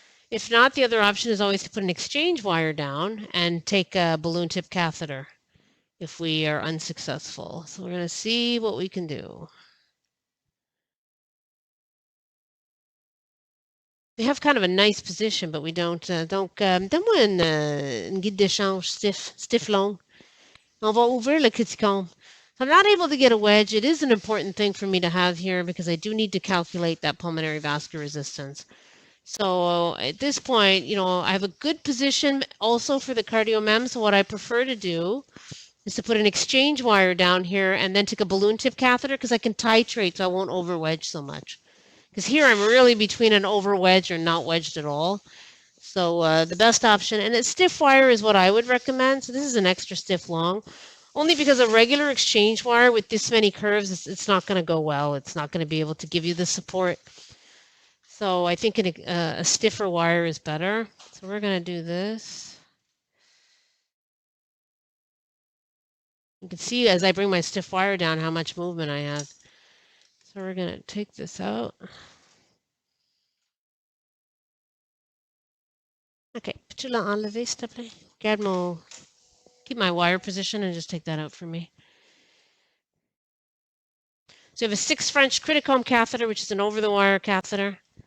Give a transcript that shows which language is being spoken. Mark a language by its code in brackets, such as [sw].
[en] If not, the other option is always to put an exchange wire down and take a balloon tip catheter if we are unsuccessful. So we're going to see what we can do. We have kind of a nice position, but we don't. [fr] Donne-moi une guide d'échange stiff long. On va ouvrir le criticome. [en] If I'm not able to get a wedge, it is an important thing for me to have here because I do need to calculate that pulmonary vascular resistance. So at this point, you know, I have a good position also for the CardioMems. So what I prefer to do is to put an exchange wire down here and then take a balloon tip catheter because I can titrate so I won't over wedge so much. Because here I'm really between an over wedge or not wedged at all. So the best option, and a stiff wire is what I would recommend. So this is an extra stiff long. Only because a regular exchange wire with this many curves, it's not going to go well. It's not going to be able to give you the support. So I think a stiffer wire is better. So we're going to do this. You can see as I bring my stiff wire down how much movement I have. So we're going to take this out. [fr] Okay, peux-tu l'enlever, s'il te plaît? [en] Keep my wire position and just take that out for me. So you have a 6 French criticome catheter, which is an over-the-wire catheter.